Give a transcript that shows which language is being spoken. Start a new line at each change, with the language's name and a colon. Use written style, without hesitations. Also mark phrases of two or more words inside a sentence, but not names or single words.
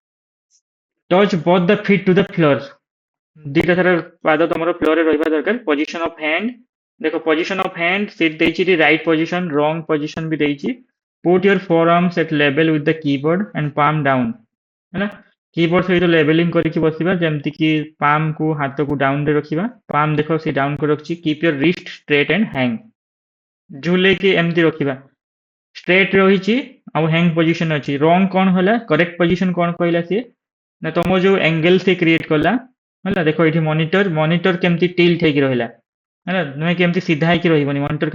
English: ଟଚ୍ both the feet to the floor
Odia: ଦିଟା ସାରା ପାଦ ତମର ଫ୍ଲୋରରେ ରହିବା ଦରକାର
English: position of hand ଦେଖ position of hand
Odia: ସେ ଦେଇଛି ଏଠି
English: right position wrong position
Odia: ବି ଦେଇଛି
English: put your fore arms at level with the keyboard and palm down
Odia: ହେଲା କିବୋର୍ଡ ସହିତ ଲେଭେଲିଂ କରିକି ବସିବା ଯେମିତି କି ପାମ୍ କୁ ହାତକୁ ଡାଉନ ରେ ରଖିବା ପାମ୍ ଦେଖ ସେ ଡାଉନ କରି ରଖିଛି
English: keep your wrist straight and hang
Odia: ଝୁଲେଇକି ଏମିତି ରଖିବା ଷ୍ଟ୍ରେଟ୍ ରହିଛି ଆଉ
English: hang position
Odia: ଅଛି ରଙ୍ଗ କଣ ହେଲା
English: correct position
Odia: କଣ କହିଲା ସିଏ ନା ତମ ଯୋଉ ଏଙ୍ଗେଲ ସେ କ୍ରିଏଟ କଲା ହେଲା ଦେଖ ଏଠି ମନିଟର କେମିତି ଟିଲ୍ଟ ହେଇକି ରହିଲା ହେଲା ନୁହେଁ କି ଏମିତି ସିଧା ହେଇକି ରହିବନି ମନିଟର